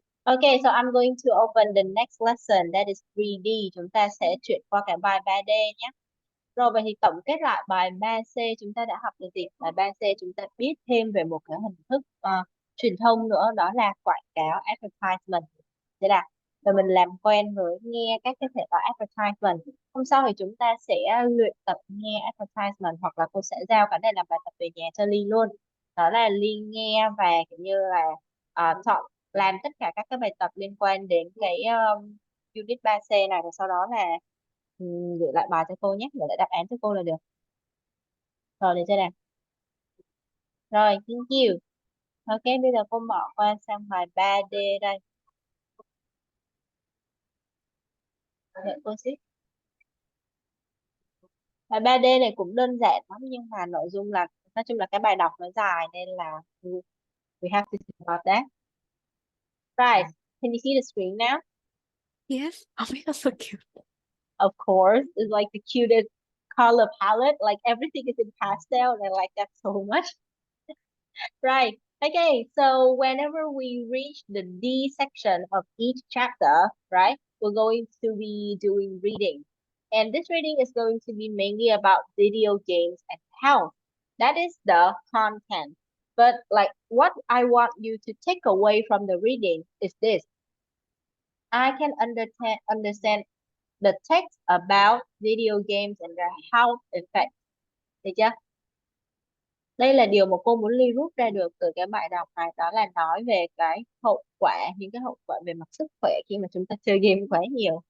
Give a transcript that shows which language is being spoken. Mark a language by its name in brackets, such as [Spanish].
[English] Okay, so I'm going to open the next lesson, that is 3D. [Vietnamese] Chúng ta sẽ chuyển qua cái bài 3D nhé. Rồi vậy thì tổng kết lại bài 3C chúng ta đã học được gì? Bài 3C chúng ta biết thêm về một cái hình thức truyền thông nữa, đó là quảng cáo, advertisement. Thế là và mình làm quen với nghe các cái thể loại advertisement. Hôm sau thì chúng ta sẽ luyện tập nghe advertisement, hoặc là cô sẽ giao cái này làm bài tập về nhà cho Ly luôn. Đó là Ly nghe và kiểu như là chọn làm tất cả các cái bài tập liên quan đến cái unit 3C này, và sau đó là gửi lại bài cho cô nhé, gửi lại đáp án cho cô là được. Rồi, được chưa nào? Rồi, [English] thank you. [Vietnamese] Ok, bây giờ cô mở qua sang bài 3D đây. Đợi cô xíu. Bài 3D này cũng đơn giản lắm, nhưng mà nội dung là, nói chung là cái bài đọc nó dài nên là [English] we have to think about that. Right, can you see the screen now? Yes. Oh my god, so cute. Of course, it's like the cutest color palette, like everything is in pastel, and I like that so much. Right. Okay, so whenever we reach the D section of each chapter, right, we're going to be doing reading. And this reading is going to be mainly about video games and health. That is the content. But like what I want you to take away from the reading is this. I can understand the text about video games and their health effects. [Vietnamese] Được chưa? Đây là điều mà cô muốn Ly rút ra được từ cái bài đọc này, đó là nói về cái hậu quả, những cái hậu quả về mặt sức khỏe khi mà chúng ta chơi game quá nhiều.